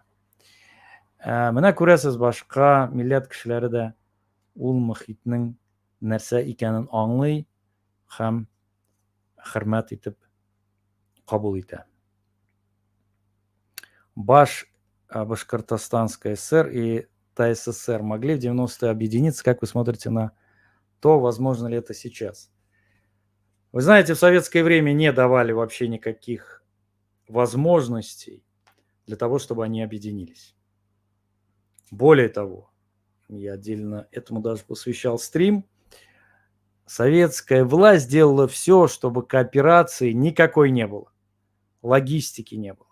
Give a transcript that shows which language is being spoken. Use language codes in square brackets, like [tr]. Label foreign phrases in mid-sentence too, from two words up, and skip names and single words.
[tt] Менә күрәсез, башка милләт кешеләре дә ул мөхитнең нәрсә икәнен аңлый һәм хөрмәт итеп кабул итә. [ru] Башкортостанская ССР и ТССР могли в 90-е объединиться. Как вы смотрите на то, возможно ли это сейчас? Вы знаете, в советское время не давали вообще никаких возможностей для того, чтобы они объединились. Более того, я отдельно этому даже посвящал стрим, советская власть делала все, чтобы кооперации никакой не было, логистики не было.